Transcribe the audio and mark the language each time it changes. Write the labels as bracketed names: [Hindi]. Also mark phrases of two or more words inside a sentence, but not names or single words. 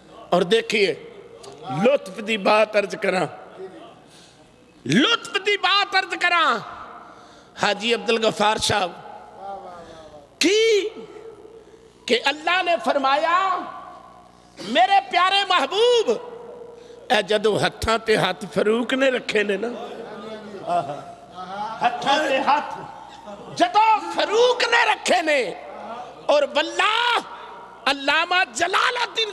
[Punjabi] اور دیکھیے لطف دی بات عرض کراں، لطف دی بات عرض کراں، حاجی عبدالغفار صاحب کی کہ اللہ نے فرمایا میرے پیارے محبوب اے جدو ہتھاں تے ہاتھ فاروق نے رکھے نے نا، ہتھاں تے ہاتھ جدو فاروق نے رکھے نے، اور واللہ علامہ جلال الدین